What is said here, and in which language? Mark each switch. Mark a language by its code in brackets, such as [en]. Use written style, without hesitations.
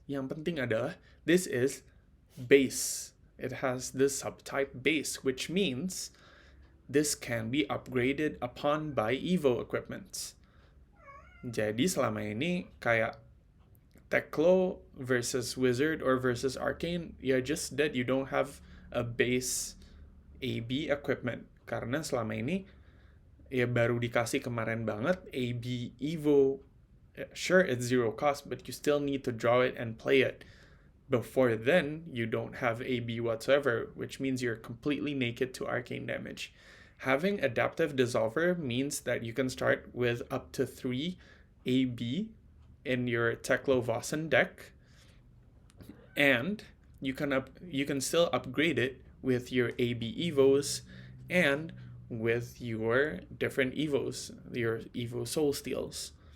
[id] Yang penting adalah [en] this is base. It has this subtype base, which means this can be upgraded upon by Evo equipments. [id] Jadi selama ini kayak [en] Teklo versus Wizard or versus Arcane, ya just that you don't have a base AB equipment. [id] Karena selama ini ya baru dikasih kemarin banget AB Evo. [en] Sure, it's 0 cost, but you still need to draw it and play it. Before then, you don't have AB whatsoever, which means you're completely naked to arcane damage. Having Adaptive Dissolver means that you can start with up to 3 AB in your Teklo Vossen deck, and you can still upgrade it with your AB Evos and with your different Evos, your Evo Soul Steals.